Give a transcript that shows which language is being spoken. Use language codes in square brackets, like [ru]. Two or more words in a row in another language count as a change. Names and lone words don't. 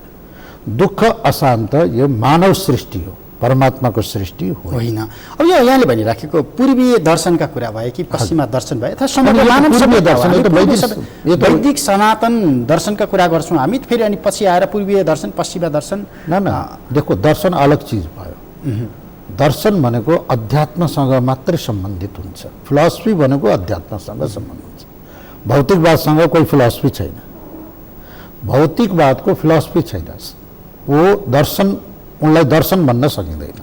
[ne] दुःख अशान्त यो मानव सृष्टि हो, परमात्माको सृष्टि होइन। अब यो यहाँले भनिराखेको पूर्वीय दर्शनका कुरा भए कि पश्चिमा दर्शन भए अथवा वैदिक सनातन दर्शनका कुरा गर्छौँ हामी, फेरि अनि पछि आएर पूर्वीय दर्शन, पश्चिमा दर्शन। देखो, दर्शन अलग चिज भयो। दर्शन भनेको अध्यात्मसँग मात्रै सम्बन्धित हुन्छ। फिलोसफी भनेको अध्यात्मसँग सम्बन्धित हुन्छ। भौतिकवादसँग कोही फिलोसफी छैन, भौतिकवादको फिलोसफी छैन। वो दर्शन, उनलाई दर्शन भन्न सकिँदैन।